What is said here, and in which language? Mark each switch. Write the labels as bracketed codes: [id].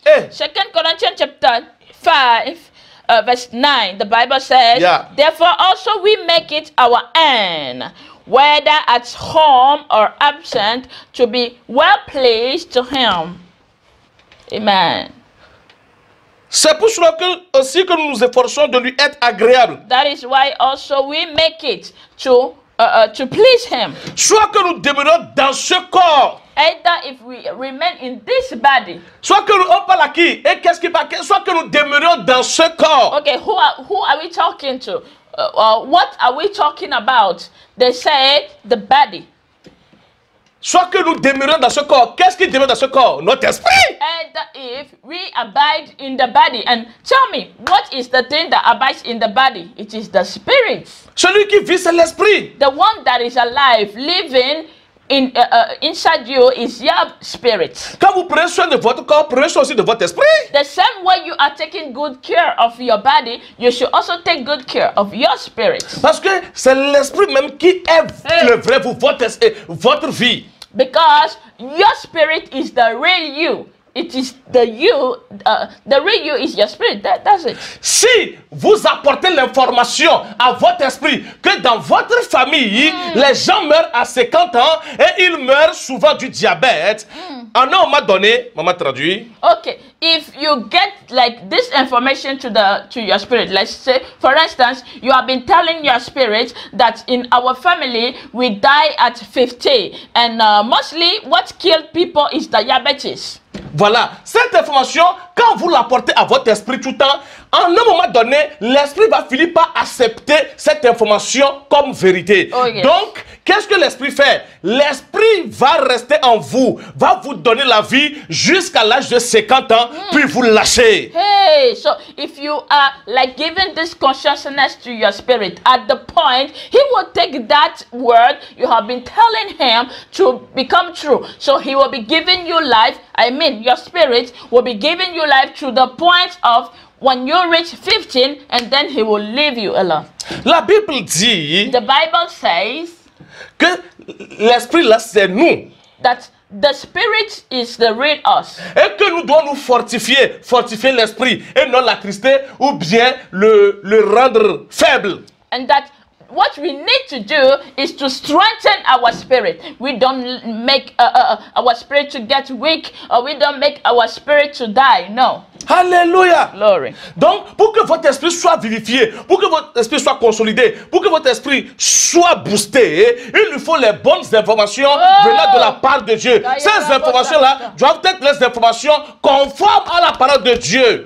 [en] 2 Corinthians chapter 5 verse 9, the Bible says, Yeah. Therefore also we make it our aim, whether at home or absent, to be well pleased to him. Amen. [fr] C'est pour cela que, aussi que nous nous efforçons de lui être agréable. [en] That is why also we make it to please him. [fr] Soit que nous demeurions dans ce corps, [en] Either if we remain in this body. [fr] soit que nous, on parle à qui? Et qu'est-ce qui parle? Soit que nous demeurions dans ce corps. [en] Okay, who are we talking to? What are we talking about? They say the body. [fr] Soit que nous demeurions dans ce corps. Qu'est-ce qui demeure dans ce corps? Notre esprit. [en] Either if we abide in the body. And tell me, what is the thing that abides in the body? It is the spirit. [fr] Celui qui vit, c'est l'esprit. [en] The one that is alive, living inside you is your spirit. [fr] Quand vous prenez soin de votre corps, prenez soin aussi de votre esprit. [en] The same way you are taking good care of your body, you should also take good care of your spirit. [fr] Parce que c'est l'esprit même qui est le vrai vous, votre vie. [en] Because your spirit is the real you. It is the you, the real you is your spirit. That's it. [fr] Si vous apportez l'information à votre esprit que dans votre famille, les gens meurent à 50 ans et ils meurent souvent du diabète, en un moment donné, maman traduit. [en] Okay, if you get like this information to your spirit, let's say, for instance, you have been telling your spirit that in our family we die at 50, and mostly what killed people is diabetes. [fr] Voilà, cette information, quand vous l'apportez à votre esprit tout le temps, en un moment donné, l'esprit va finir par accepter cette information comme vérité. [en] Oh, yes. [fr] Donc, qu'est-ce que l'esprit fait? L'esprit va rester en vous, va vous donner la vie jusqu'à l'âge de 50 ans, puis vous lâchez. [en] Hey, so if you are like giving this consciousness to your spirit, at the point, he will take that word you have been telling him to become true. So he will be giving you life. I mean, your spirit will be giving you life to the point of when you reach 15, and then he will leave you alone. [fr] La Bible dit [en] The Bible says [fr] que l'esprit là, c'est nous. [en] that the spirit is the real us. [fr] Et que nous devons nous fortifier l'esprit et non l'attrister ou bien le rendre faible. [en] And that what we need to do is to strengthen our spirit. We don't make our spirit to get weak, or we don't make our spirit to die. No. [fr] Alléluia. [en] Glory. [fr] Donc, pour que votre esprit soit vivifié, pour que votre esprit soit consolidé, pour que votre esprit soit boosté, il lui faut les bonnes informations venant de la part de Dieu. Ces informations-là doivent être les informations conformes à la parole de Dieu.